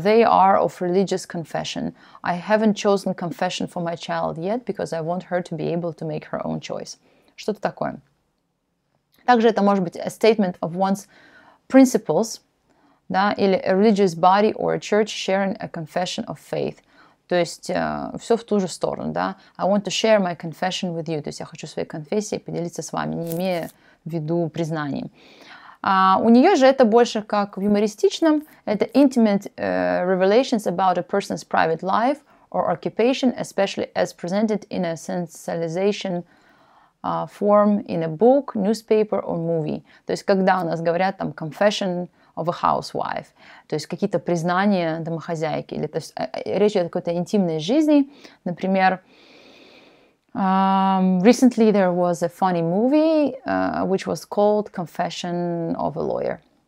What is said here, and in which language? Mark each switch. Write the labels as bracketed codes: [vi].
[en] They are of religious confession. I haven't chosen confession for my child yet because I want her to be able to make her own choice. [ru] Что-то такое. Также это может быть [en] a statement of one's principles, да, или a religious body or a church sharing a confession of faith. [ru] То есть все в ту же сторону, да. [en] I want to share my confession with you. [ru] То есть я хочу своей конфессией поделиться с вами, не имея в виду признаний. У нее же это больше как в юмористичном. [en] Это intimate revelations about a person's private life or occupation, especially as presented in a sensationalized form in a book, newspaper or movie. [ru] То есть когда у нас говорят там [en] confession of a housewife, [ru] то есть какие-то признания домохозяйки, или то есть речь идет о какой-то интимной жизни. Например, [en] recently there was a funny movie which was called Confession of a Lawyer.